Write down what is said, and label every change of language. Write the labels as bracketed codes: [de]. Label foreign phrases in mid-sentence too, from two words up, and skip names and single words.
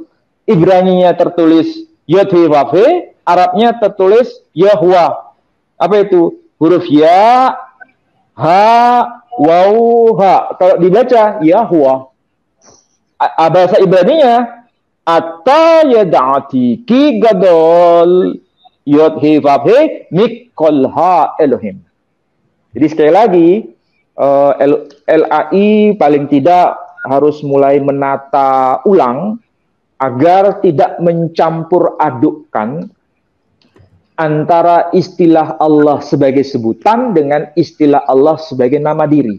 [id] Ibraninya tertulis Yod-He-Vav-He, Arabnya tertulis Yahweh. Apa itu? Huruf ya, ha, waw, ha. Kalau dibaca Yahweh. Bahasa Ibraninya [he] עתה ידעתי כי גדול יוד-הא-ואו-הא מכל האלוהים. [id] Jadi sekali lagi LAI paling tidak harus mulai menata ulang agar tidak mencampur adukkan antara istilah Allah sebagai sebutan dengan istilah Allah sebagai nama diri.